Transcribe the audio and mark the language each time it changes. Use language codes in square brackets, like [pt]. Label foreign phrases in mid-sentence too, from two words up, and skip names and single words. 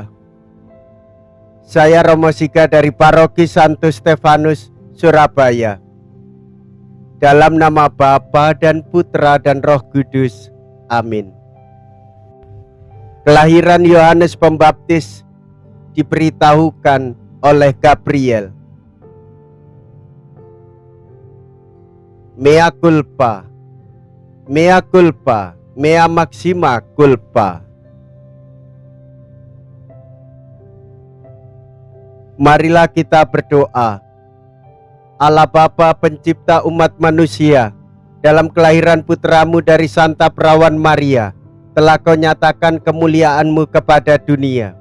[id] Saya Romo Siga dari Paroki Santo Stefanus, Surabaya. Dalam nama Bapa dan Putra dan Roh Kudus. Amin. Kelahiran Yohanes Pembaptis diberitahukan oleh Gabriel. [la] Mea culpa, mea culpa, mea maxima culpa. [id] Marilah kita berdoa. Allah Bapa pencipta umat manusia, dalam kelahiran putramu dari Santa Perawan Maria, telah kau nyatakan kemuliaan-Mu kepada dunia.